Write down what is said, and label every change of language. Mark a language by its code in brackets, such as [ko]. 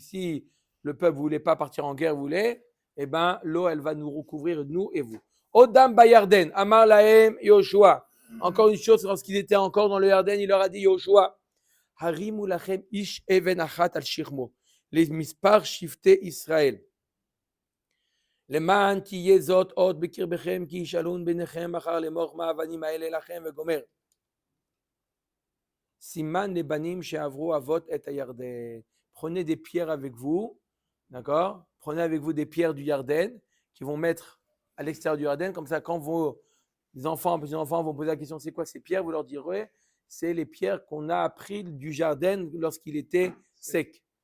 [fr] Si le peuple ne voulait pas partir en guerre, voulait, eh bien, l'eau, elle va nous recouvrir, nous et vous. [he] Odam Bayarden, Amar Lahem Yoshua. [fr] Encore une chose, lorsqu'ils étaient encore dans le Yarden, il leur a dit Yoshua, [he] Harimu Lachem Ish Even Achat al Shirmo. [fr] Les mispar shifte Israël. [he] למען תהיה זאת עוד בקרבכם כי ישאלון ביניכם מחר לאמור מה האבנים האלה לכם וגומר. סימן לבנים שעברו אבות את הירדן. [fr] Prenez des pierres avec vous, d'accord? Prenez avec vous des pierres du Yarden qui vont mettre à l'extérieur du Yarden, comme ça quand vos enfants, petits-enfants vont poser la question c'est quoi ces pierres, vous leur direz c'est les pierres qu'on a apprises du Yarden lorsqu'il était sec.